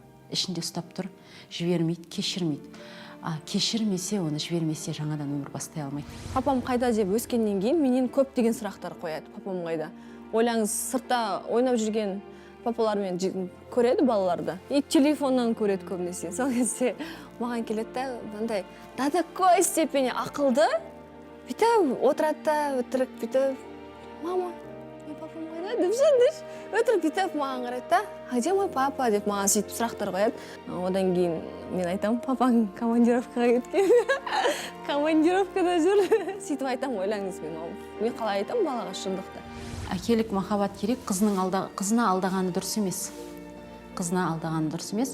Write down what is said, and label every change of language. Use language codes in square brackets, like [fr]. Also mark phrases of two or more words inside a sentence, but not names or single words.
[kk] Ішінде ұстап тұр, жібермейді, кешірмейді. Кешірмесе, оны жібермесе жаңадан өмір бастай алмайды. Папам қайда деп өскеннен кейін менен көп деген сұрақтар қояды. Папам қайда? Ойлаңыз, сыртта ойнап жүрген папалармен көреді балаларды. И телефоннан көреді көбінесе. Сол кезде маған келеді да, мындай [ru] до такой степени [kk] ақылды. Бүйтіп отырады да, өтірік бүйтіп, мама, мен папам қайда деп жүрдіш. Өтірік бүйтіп маған қарайды да, [ru] а где мой папа [kk] деп маған сөйтіп сұрақтар қояды. Одан кейін мен айтамын, папаң командировкаға кеткен. Командировкада жүр. Сөйтіп айтамын, ойлаңыз мен қалай айтамын балаға шындықты. Әкелік махаббат керек, қызына алдағаны дұрыс емес. Қызына алдағаны дұрыс емес.